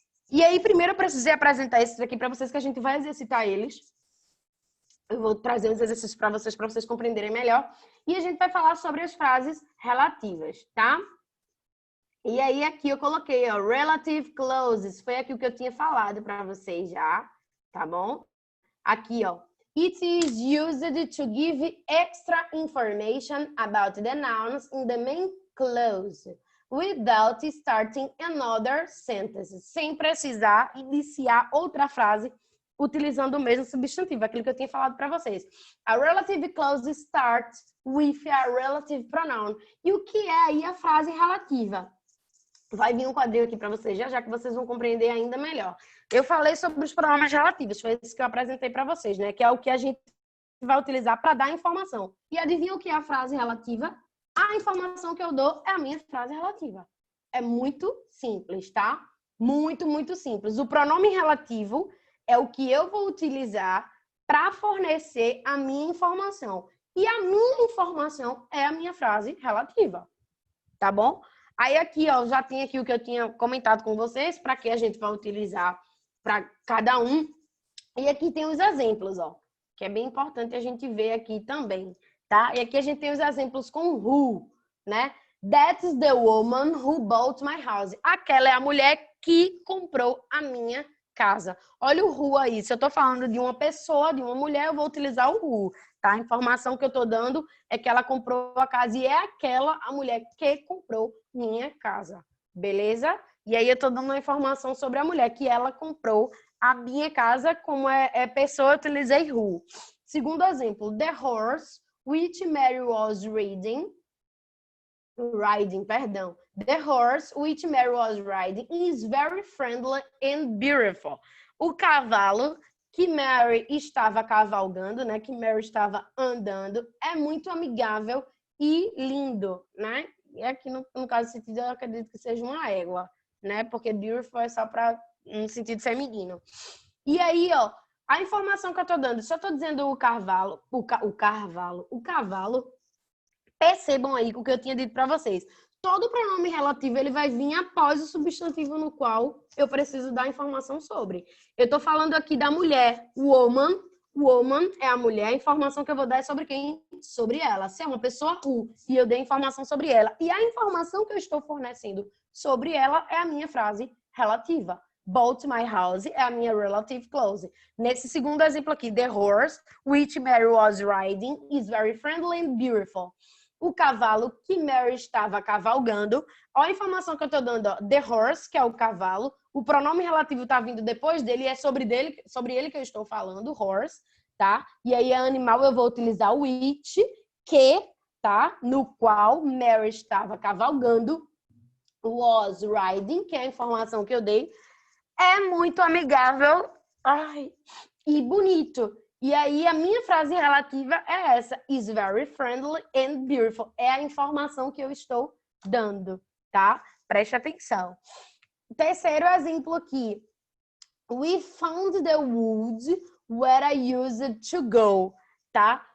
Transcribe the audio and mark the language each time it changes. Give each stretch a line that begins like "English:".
Portuguese: E aí, primeiro, eu precisei apresentar esses aqui para vocês, que a gente vai exercitar eles. Eu vou trazer os exercícios para vocês compreenderem melhor. E a gente vai falar sobre as frases relativas, tá? E aí, aqui eu coloquei, ó, relative clauses. Foi aqui o que eu tinha falado para vocês já, tá bom? Aqui, ó.
English: It is used to give extra information about the nouns in the main clause, without starting another sentence.
Portuguese: Sem precisar iniciar outra frase utilizando o mesmo substantivo, aquilo que eu tinha falado para vocês.
English: A relative clause starts with a relative pronoun.
Portuguese: E o que é aí a frase relativa? Vai vir um quadrinho aqui para vocês, já que vocês vão compreender ainda melhor. Eu falei sobre os pronomes relativos, foi isso que eu apresentei para vocês, né? Que é o que a gente vai utilizar para dar informação. E adivinha o que é a frase relativa? A informação que eu dou é a minha frase relativa. É muito simples, tá? Muito, muito simples. O pronome relativo é o que eu vou utilizar para fornecer a minha informação. E a minha informação é a minha frase relativa, tá bom? Aí aqui, ó, já tem aqui o que eu tinha comentado com vocês, para que a gente vai utilizar para cada um. E aqui tem os exemplos, ó, que é bem importante a gente ver aqui também, tá? E aqui a gente tem os exemplos com who, né?
English: That's the woman who bought my house.
Portuguese: Aquela é a mulher que comprou a minha casa. Olha o who aí. Se eu tô falando de uma pessoa, de uma mulher, eu vou utilizar o who, tá? A informação que eu tô dando é que ela comprou a casa e é aquela a mulher que comprou minha casa. Beleza? E aí eu tô dando uma informação sobre a mulher que ela comprou a minha casa, como é pessoa, eu utilizei who. Segundo exemplo,
English: the horse which Mary was riding,
Portuguese: perdão.
English: The horse which Mary was riding is very friendly and beautiful.
Portuguese: O cavalo que Mary estava cavalgando, né? Que Mary estava andando, é muito amigável e lindo, né? E aqui no caso do sentido, eu acredito que seja uma égua, né? Porque beautiful é só para um sentido feminino. E aí, ó, a informação que eu tô dando, só tô dizendo o cavalo, o cavalo, percebam aí o que eu tinha dito para vocês. Todo pronome relativo ele vai vir após o substantivo no qual eu preciso dar informação sobre. Eu estou falando aqui da mulher, woman. Woman é a mulher, a informação que eu vou dar é sobre quem? Sobre ela. Se é uma pessoa, who, e eu dei informação sobre ela. E a informação que eu estou fornecendo sobre ela é a minha frase relativa.
English: Bought my house
Portuguese: é a minha
English: relative clause.
Portuguese: Nesse segundo exemplo aqui,
English: the horse which Mary was riding is very friendly and beautiful.
Portuguese: O cavalo que Mary estava cavalgando. Olha a informação que eu estou dando. Ó. The horse, que é o cavalo. O pronome relativo está vindo depois dele. É sobre ele que eu estou falando, horse, tá? E aí, animal, eu vou utilizar o which, que, tá? No qual Mary estava cavalgando.
English: Was riding,
Portuguese: que é a informação que eu dei. É muito amigável e bonito. E aí, a minha frase relativa é essa.
English: Is very friendly and beautiful.
Portuguese: É a informação que eu estou dando, tá? Preste atenção. Terceiro exemplo aqui.
English: We found the woods where I used to go, tá?